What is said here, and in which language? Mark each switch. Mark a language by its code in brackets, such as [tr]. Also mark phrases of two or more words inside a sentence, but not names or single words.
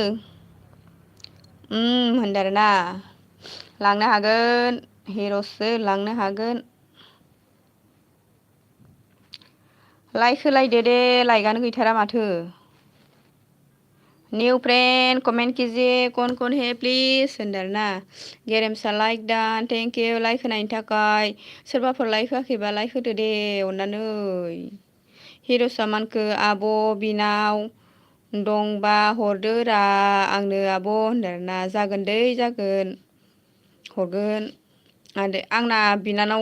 [brx] होनदों आरोना लांनो हागोन हिर'सो लांनो हागोन लाइक होलायदो दे लाइकआनो गैथारा माथो [en] new friend [hi] कमेन्ट कीजिए कौन है [brx] प्लिज होनदों आरोना गेरेमसा लाइक दान [en] thank you [brx] लाइक होनायनि थाखाय सोरबाफोर लाइक होआखैबा लाइक होदो दे अननानै हिर'सा मानखो आब' बिनाव दंबा हरदो रा आंनो आब' होनदों आरोना जागोन दै जागोन हरगोन आंना बिनानाव